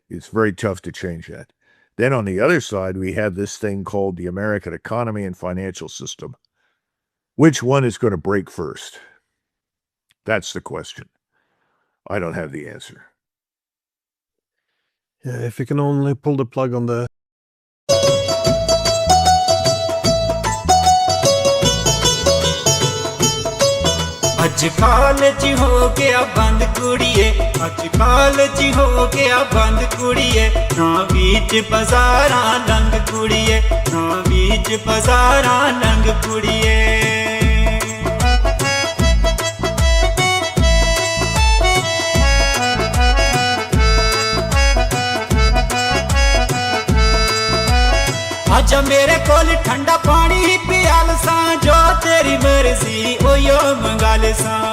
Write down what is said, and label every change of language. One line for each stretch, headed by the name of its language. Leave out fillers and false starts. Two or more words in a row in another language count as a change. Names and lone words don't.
English: It's very tough to change that. Then on the other side, we have this thing called the American economy and financial system. Which one is going to break first? That's the question. I don't have the answer. Yeah, if you can only pull the plug on the
Punjabi: ਅੱਜ ਕਾਲਜ ਹੋ ਗਿਆ ਬੰਦ ਕੁੜੀਏ, ਅੱਜ ਕਾਲਜ ਹੋ ਗਿਆ ਬੰਦ ਕੁੜੀਏ, ਨਾ ਵਿੱਚ ਬਾਜ਼ਾਰਾਂ ਲੰਘ ਕੁੜੀਏ, ਨਾ ਵਿੱਚ ਬਾਜ਼ਾਰਾਂ ਲੰਘ ਕੁੜੀਏ। ਆਜਾ ਮੇਰੇ ਕੋਲ ਠੰਡਾ ਪਾਣੀ ਪਿਆਲ ਸਾ, ਜੋ ਤੇਰੀ ਮਰਜ਼ੀ ਓਯੋ ਮੰਗਾਲ ਸਾ।